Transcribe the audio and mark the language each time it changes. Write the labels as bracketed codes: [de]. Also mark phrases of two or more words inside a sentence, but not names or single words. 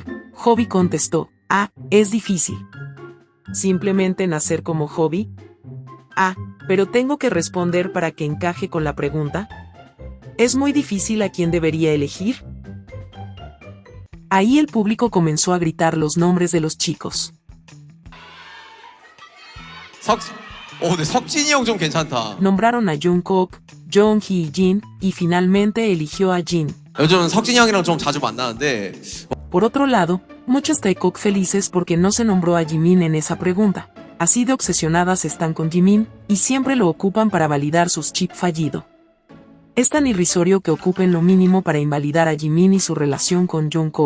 [es] Hobi contestó, es difícil. ¿Simplemente nacer como Hobi? Pero tengo que responder para que encaje con la pregunta. ¿Es muy difícil a quién debería elegir? Ahí el público comenzó a gritar los nombres de los chicos. [ko] 근데 석진이 형 좀 괜찮다. [es] Nombraron a Jungkook, Jonghi y Jin, y finalmente eligió a Jin. [ko] 요즘 석진이 형이랑 좀 자주 만나는데. [es] Por otro lado, muchos Taekook felices porque no se nombró a Jimin en esa pregunta. Así de obsesionadas están con Jimin, y siempre lo ocupan para validar sus chip fallido. Es tan irrisorio que ocupen lo mínimo para invalidar a Jimin y su relación con Jungkook.